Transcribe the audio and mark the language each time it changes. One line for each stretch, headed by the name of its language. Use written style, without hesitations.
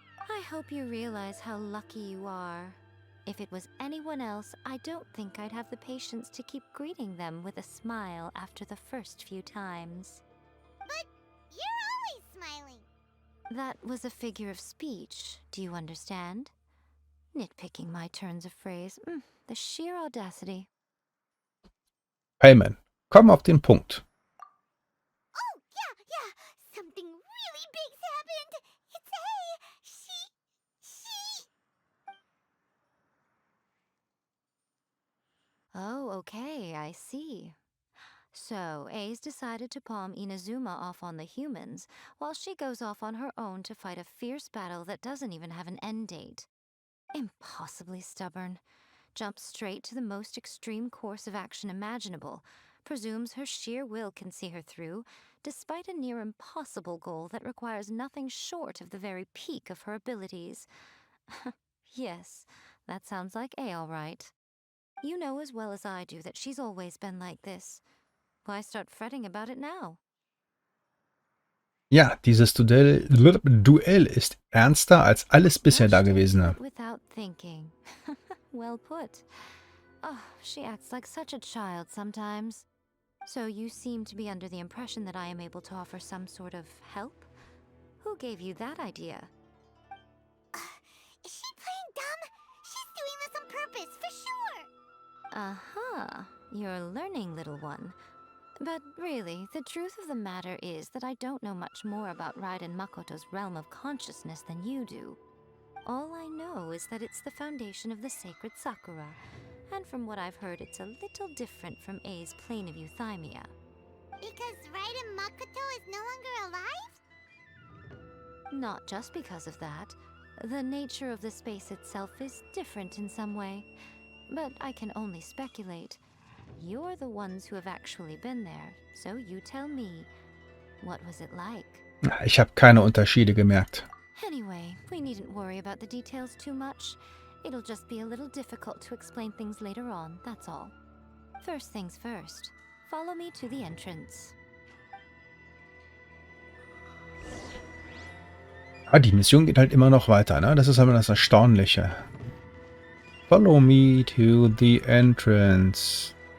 English: I hope you realize how lucky you are. If it was anyone else, I don't think I'd have the patience to keep greeting them with a smile after the first few times. But you're always smiling. That was a figure of speech, do you understand? Nitpicking my turns of phrase. The sheer audacity.
German: Payman, komm auf den Punkt.
English: Oh, yeah. Something really big's happened. It's she. Oh, okay, I see. So, A's decided to palm Inazuma off on the humans, while she goes off on her own to fight a fierce battle that doesn't even have an end date. Impossibly stubborn. Jumps straight to the most extreme course of action imaginable, presumes her sheer will can see her through, despite a near impossible goal that requires nothing short of the very peak of her abilities. Yes, that sounds like A all right. You know as well as I do that she's always been like this. Why start fretting about it now?
German: Ja, dieses Duell ist ernster als alles bisher
English: Rushed into
German: Dagewesene.
English: it without thinking. Well put. Oh, she acts like such a child sometimes. So you seem to be under the impression that I am able to offer some sort of help? Who gave you that idea? Is she playing dumb? She's doing this on purpose, for sure. Uh-huh. You're learning, little one. But really, the truth of the matter is that I don't know much more about Raiden Makoto's realm of consciousness than you do. All I know is that it's the foundation of the sacred Sakura, and from what I've heard, it's a little different from A's plane of euthymia. Because Raiden Makoto is no longer alive? Not just because of that. The nature of the space itself is different in some way. But I can only speculate. You're the ones who have actually been there, so you tell me. What was it like?
German: Ich habe keine Unterschiede gemerkt.
English: Anyway, we needn't worry about the details too much. It'll just be a little difficult to explain things later on, that's all. First things first. Follow me to the entrance.
German: Ah, die Mission geht halt immer noch weiter, ne? Das ist aber das Erstaunliche.
English: Follow me to the entrance.